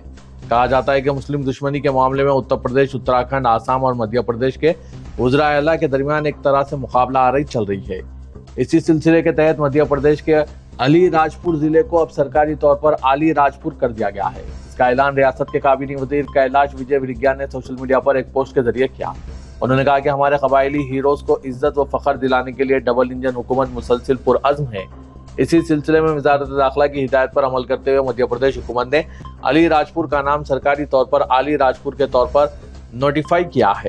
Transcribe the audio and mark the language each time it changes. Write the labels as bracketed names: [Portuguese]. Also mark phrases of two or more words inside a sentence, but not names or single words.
[Urdu] کہا جاتا ہے کہ مسلم دشمنی کے معاملے میں اتر پردیش، اتراکھنڈ، آسام اور مدھیہ پردیش کے وزراء اعلیٰ کے درمیان ایک طرح سے مقابلہ آرائی چل رہی ہے۔ اسی سلسلے کے تحت مدھیہ پردیش کے علی راجپور ضلع کو اب سرکاری طور پر علی راجپور کر دیا گیا ہے۔ اس کا اعلان ریاست کے کابینی وزیر کیلاش وجے ورگیہ نے سوشل میڈیا پر ایک پوسٹ کے ذریعے کیا۔ انہوں نے کہا کہ ہمارے قبائلی ہیروز کو عزت و فخر دلانے کے لیے ڈبل انجن حکومت مسلسل پرعزم ہے۔ اسی سلسلے میں وزارت داخلہ کی ہدایت پر عمل کرتے ہوئے مدھیہ پردیش حکومت نے علی راجپور کا نام سرکاری طور پر علی راجپور کے طور پر نوٹیفائی کیا ہے۔